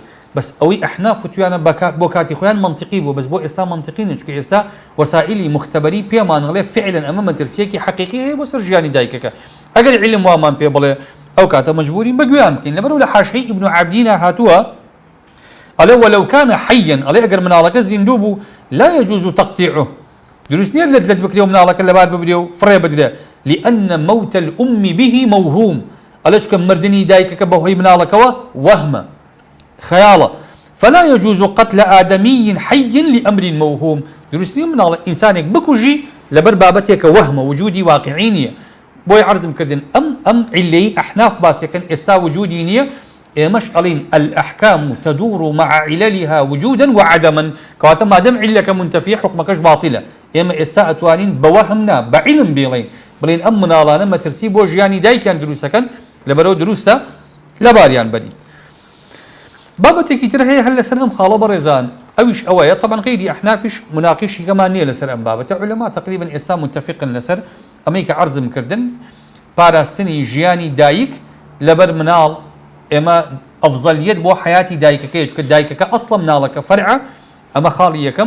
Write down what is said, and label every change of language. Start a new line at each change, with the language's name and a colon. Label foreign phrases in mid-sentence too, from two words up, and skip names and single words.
Central Kurdish: بەس ئەوەی ئەحناف وتویانە بۆ کاتی خۆیان منطقی بوو، بەس بۆ ئێستا منطقی نیە، چونکە ئێستا وەسائلی مختبەری پێمان هەڵێ فعلا ئەمە مەترسیەکی حەقیقی هەیە بۆ سەر ژیانی دایکەکە. ئەگەر عیلم وامان پێ بڵێ ئەو کاتە مەجبورین بەگوێیان بکەین. لەبەرەوە لە حاشیەی ئیبن عەبدینە هاتووە ئەڵێ
Arabic: وەلەو کانە حەیەن،
Central Kurdish: ئەڵێ ئەگەر مناڵەکە زیندوو بوو
Arabic: لا يجوز تقطيعه،
Central Kurdish: دروست نییە لەت بکرێ و مناڵەکە لەبار ببرێ و فڕێ بدرێ،
Arabic: لأن موت الأم به موهوم،
Central Kurdish: ئەڵێ چکە مردنی دایکەکە بەهۆی مناڵەکەوە وەهمە، خەیاڵە،
Arabic: فلا يجوز قتل آدمي حي لأمر موهوم،
Central Kurdish: دروست نییە مناڵە ئینسانێک بکوژی لەبەر بابەتێکە وەهمە، وجودی واقعی نییە. بۆی عەرزم کردن ئەم عیلەی ئەحناف باسیەکەن، ئێستا وجودی نییە، ئێمەش ئەڵین
Arabic: الأحكام تدور مع عللها وجودا وعدما،
Central Kurdish: کەواتە مادەم عیلەکە منتەفیە حکمەکەش باطلە. ئێمە ئێستا ئەتوانین بە وەهم نا بە عیلم بڵین ئەم مناڵانە مەترسی بۆ ژیانی دایکیان دروستەکەن، لەبەرەوە دروستە لەباریان بەرین. بابەتێکی تر هەیە هەر لەسەر ئەم خاڵە بەڕێزان، ئەویش ئەوەیە طبعا غیری ئەحنافیش مناقیشی کەمان نییە لەسەر ئەم بابەتە، عولەما تقریبا ئێستا متفقن لەسەر ئەمەی کە عەرزم کردن پاراستنی ژیانی دایک لەبەر مناڵ ئێمە ئەفزەلیەت بۆ حیاتی دایکەکەیە، چونکە دایکەکە ئەسڵە مناڵەکە فەرعە، ئەمە خاڵی یەکەم.